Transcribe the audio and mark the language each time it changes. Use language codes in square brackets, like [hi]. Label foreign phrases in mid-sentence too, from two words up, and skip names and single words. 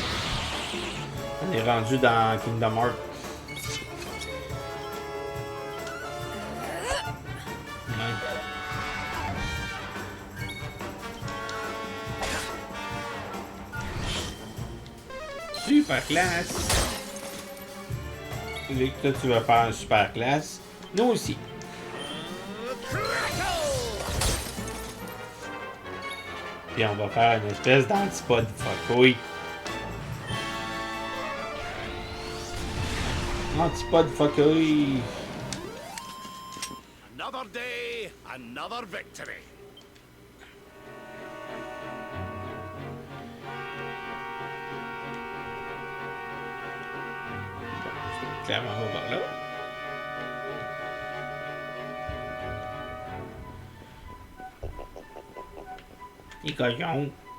[fr] On est rendu dans Kingdom Hearts. Super classe. Et toi, tu vas faire un super classe. Nous aussi. Puis on va faire une espèce d'antipode fuckouille. Antipode fuckouille. [en] Another day, another victory. [fr] Clairement, on va par là. Les cochons.